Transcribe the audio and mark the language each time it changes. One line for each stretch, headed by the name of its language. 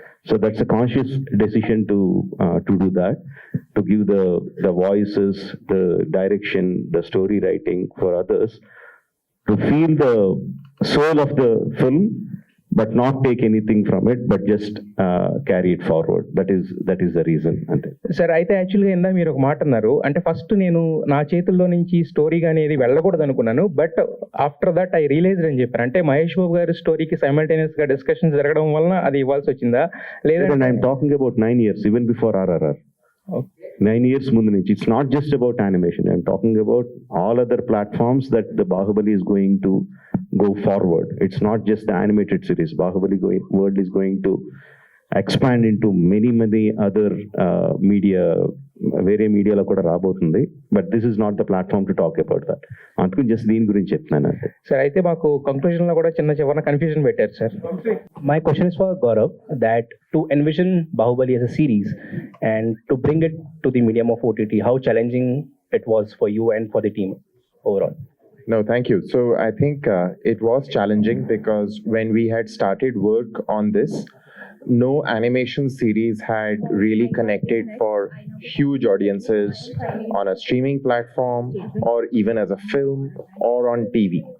English: So that's a conscious decision to do that, to give the voices, the direction, the story writing for others, to feel the soul of the film but not take anything from it, but just carry it forward. That is the reason.
Telugu: Sir, అయితే యాక్చువల్గా ఇందా మీరు ఒక మాట అన్నారు, అంటే first నేను నా చేతుల్లో నుంచి స్టోరీ అనేది వెళ్ళకూడదు అనుకున్నాను.
English: but after that I realized
Telugu: అని చెప్పారు. అంటే మహేష్ బాబు గారి స్టోరీకి సైమల్టేనియస్గా డిస్కషన్ జరగడం వలన అది ఇవ్వాల్సి వచ్చిందా లేదా?
English: I'm talking about 9 years, even before RRR.
Telugu: 9 years ముందు నుంచి.
English: It's not just about animation. I'm talking about all other platforms that the Baahubali is going to go forward. It's not just the animated series. Baahubali world is going to expand into many other media
Telugu: వేరే మీడియాలో కూడా రాబోతుంది.
English: But this is not the platform to talk about that.
Telugu: అందుకు just దీని గురించి చెప్తున్నాను అంతే. Sir అయితే మాకు కంక్లూజన్ లో కూడా చిన్న కన్ఫ్యూజన్ పెట్టారు sir.
English: My question is for Gaurav, that to envision Bahubali as a series and to bring it to the medium of OTT, how challenging it was for you and for the team overall? No, thank you. So I think it was challenging because when we had started work on this, no animation series had really connected for huge audiences on a streaming platform or even as a film or on TV.